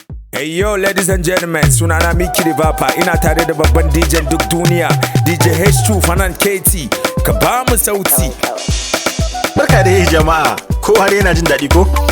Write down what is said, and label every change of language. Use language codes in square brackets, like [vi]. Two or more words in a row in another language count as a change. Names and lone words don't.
[en] Hey yo, ladies and gentlemen, sunana Mickey the Vapa. [ha] Ina tare da babban D J duk duniya, D J H two Fanan K T. Ka ba mu sauti. Barka da yi jama'a. Kowa dai yana jin daɗi ko?